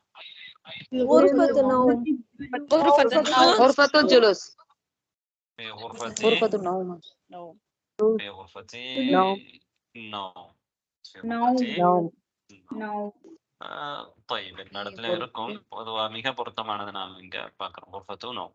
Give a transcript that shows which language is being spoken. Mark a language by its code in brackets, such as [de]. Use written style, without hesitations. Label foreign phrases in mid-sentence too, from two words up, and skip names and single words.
[ar] غرفة النوم. في غرفة النوم. طيب النادل [ta] இருக்கும் பொதுவா மிக பொருத்தமானது நாம் இங்க பார்க்கிறோம் [ar] غرفة النوم.